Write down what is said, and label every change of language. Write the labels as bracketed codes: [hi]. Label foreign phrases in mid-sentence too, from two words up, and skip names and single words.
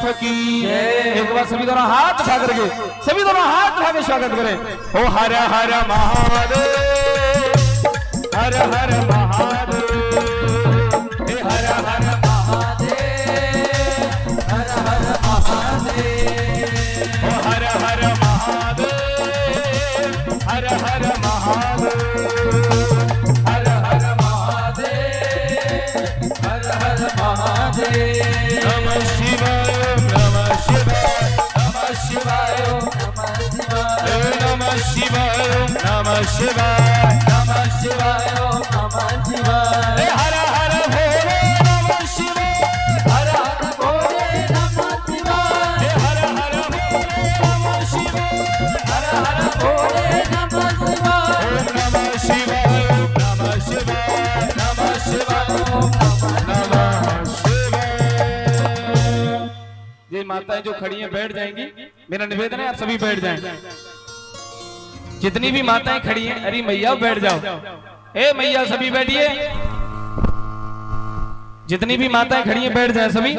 [hi] की एक बार सभी दोनों हाथ उठा करके सभी दोनों हाथ उठा के स्वागत करें। ओ हर हर महादेव हर हर महादेव हे हर हर महादेव हर हर महादेव ओ हर हर महादेव हर हर महादेव हर हर महादेव नमः शिवाय नमः शिवाय नमः शिवाय नमः शिवाय नमः शिवाय नमः शिवाय नमः शिवाय हर हर भोले नमः शिवाय हर हर भोले नमः शिवाय हर हर भोले नमः शिवाय हर हर भोले नमः शिवाय नमः शिवाय नमः शिवाय नमः शिवाय ये माताएं जो खड़ी हैं बैठ जाएंगी। मेरा निवेदन है आप सभी बैठ जाएं। जितनी भी माताएं खड़ी हैं अरे मैया बैठ जाओ। ए मैया सभी बैठिए। जितनी भी माताएं खड़ी हैं बैठ जाएं सभी।